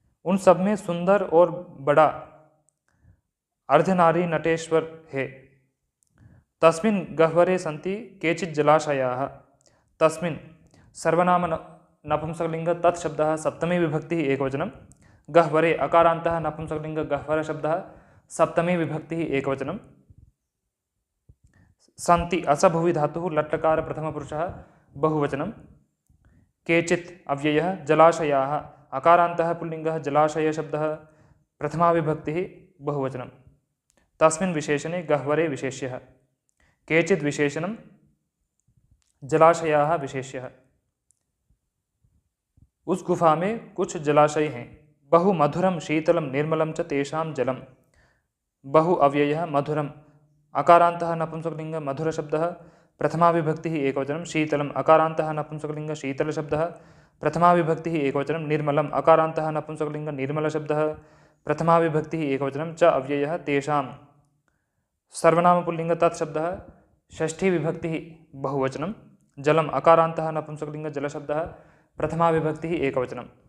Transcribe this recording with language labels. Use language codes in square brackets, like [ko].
[hi] उन सब में सुंदर और बड़ा अर्धनारी नटेश्वर है। [sa] तस्मिन् गह्वरे सन्ति केचित् जलाशयाः, तस्मिन् सर्वनाम नपुंसकलिंग तत्शब्दः सप्तमी विभक्तिः एकवचनं, गह्वरे अकारान्तः नपुंसकलिंग गह्वर शब्दः सप्तमी विभक्तिः एकवचनं, सन्ति असभुवि धातुः लट्लकार प्रथमपुरुषः बहुवचनं, केचित् अव्ययः, जलाशयाः अकारान्तः पुल्लिङ्गः जलाशय शब्दः प्रथमा विभक्तिः बहुवचनं, तस्मिन् विशेषणे गह्वरे विशेष्यः, केचित् विशेषणं जलाशयाः विशेष्यः। [hi] उस गुफा में कुछ जलाशय हैं, [sa] बहु मधुरम शीतलम निर्मलम च तेषां जलम। बहु अव्ययः मधुरम अकारान्तः नपुंसकलिंग मधुर शब्दः प्रथमा विभक्तिः एकवचनं, शीतलम अकारान्तः नपुंसकलिंग शीतल शब्दः प्रथमा विभक्तिः एकवचनं, निर्मलम अकारान्तः नपुंसकलिंग निर्मल शब्दः प्रथमा विभक्तिः एकवचनं, च अव्ययः तेषां सर्वनाम पुल्लिंग तत्शब्दः षष्ठी विभक्तिः बहुवचनं, जलम अकारान्तः नपुंसकलिंग जल शब्दः प्रथमा विभक्तिः एकवचनं।